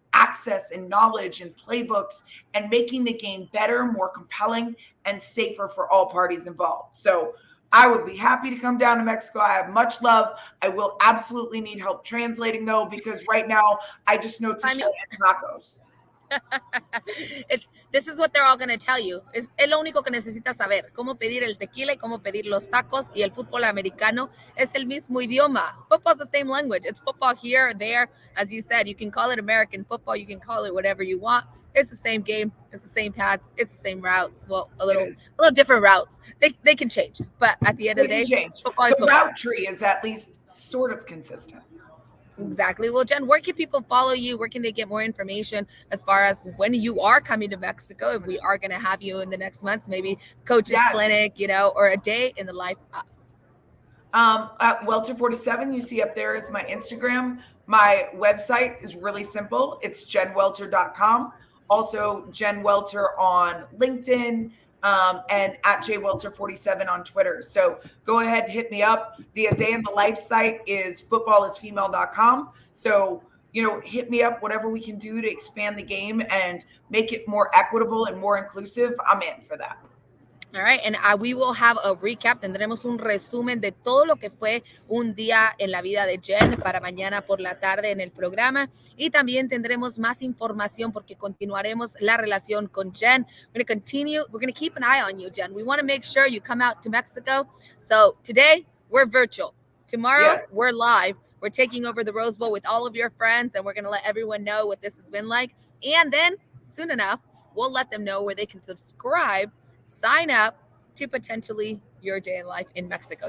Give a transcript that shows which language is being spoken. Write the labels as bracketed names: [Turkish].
[English] access and knowledge and playbooks and making the game better, more compelling, and safer for all parties involved. So I would be happy to come down to Mexico. I have much love. I will absolutely need help translating, though, because right now I just know tequila and tacos. This is what they're all going to tell you. [Spanish] Es lo único que necesitas saber. Cómo pedir el tequila y cómo pedir los tacos. Y el fútbol americano es el mismo idioma. [English] Football's the same language. It's football here, there. As you said, you can call it American football. You can call it whatever you want. It's the same game. It's the same pads. It's the same routes. Well, a little different routes. They can change. But at the end of the day, football is football. Route tree is at least sort of consistent. Exactly. Well, Jen, where can people follow you? Where can they get more information as far as when you are coming to Mexico? If we are going to have you in the next months, maybe coach's clinic, or a day in the life of. At Welter 47, you see up there is my Instagram. My website is really simple. It's jenwelter.com. Also, Jen Welter on LinkedIn. And at jwelter47 on Twitter. So go ahead, hit me up. The A Day in the Life site is footballisfemale.com. So, hit me up, whatever we can do to expand the game and make it more equitable and more inclusive. I'm in for that. All right, and we will have a recap. [Spanish] Tendremos un resumen de todo lo que fue un día en la vida de Jen para mañana por la tarde en el programa. Y también tendremos más información porque continuaremos la relación con Jen. [English] We're going to keep an eye on you, Jen. We want to make sure you come out to Mexico. So today, we're virtual. Tomorrow, we're live. We're taking over the Rose Bowl with all of your friends, and we're going to let everyone know what this has been like. And then, soon enough, we'll let them know where they can subscribe, sign up to potentially your day in life in Mexico.